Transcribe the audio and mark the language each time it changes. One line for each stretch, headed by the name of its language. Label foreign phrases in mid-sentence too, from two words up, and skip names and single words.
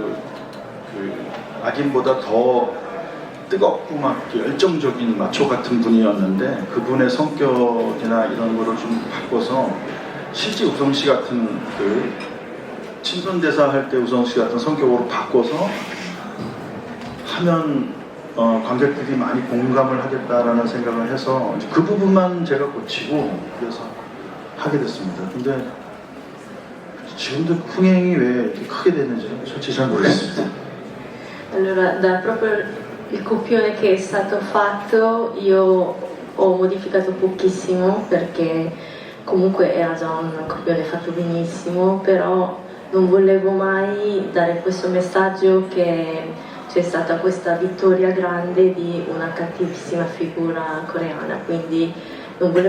Korean: 악인보다 더 뜨겁고 막 열정적인 마초 같은 분이었는데 그분의 성격이나 이런 거를 좀 바꿔서 실제 우성 씨 같은 친손대사 할 때 우성 씨 같은 성격으로 바꿔서 하면 관객들이 많이 공감을 하겠다라는 생각을 해서 그 부분만 제가 고치고 그래서 하게 됐습니다. 근데 지금도 흥행이 왜 이렇게 크게 됐는지 솔직히 잘 모르겠습니다.
Italian: Allora, da proprio il copione che è stato fatto io ho modificato pochissimo perché comunque era già un copione fatto benissimo, però non volevo mai dare questo messaggio che c'è stata questa vittoria grande di una cattivissima figura coreana, quindi non